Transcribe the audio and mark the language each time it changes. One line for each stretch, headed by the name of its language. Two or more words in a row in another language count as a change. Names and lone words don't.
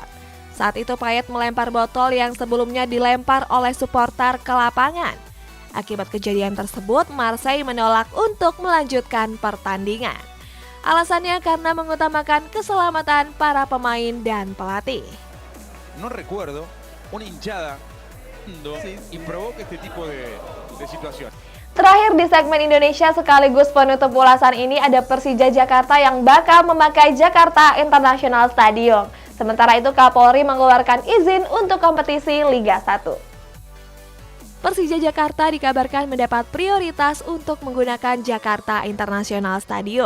Indonesian: Saat itu Payet melempar botol yang sebelumnya dilempar oleh supporter ke lapangan. Akibat kejadian tersebut, Marseille menolak untuk melanjutkan pertandingan. Alasannya karena mengutamakan keselamatan para pemain dan pelatih.
Spanish: No recuerdo una hinchada y provoca este tipo de situación.
Indonesian: Terakhir di segmen Indonesia sekaligus penutup ulasan ini ada Persija Jakarta yang bakal memakai Jakarta International Stadium. Sementara itu Kapolri mengeluarkan izin untuk kompetisi Liga 1. Persija Jakarta dikabarkan mendapat prioritas untuk menggunakan Jakarta International Stadium.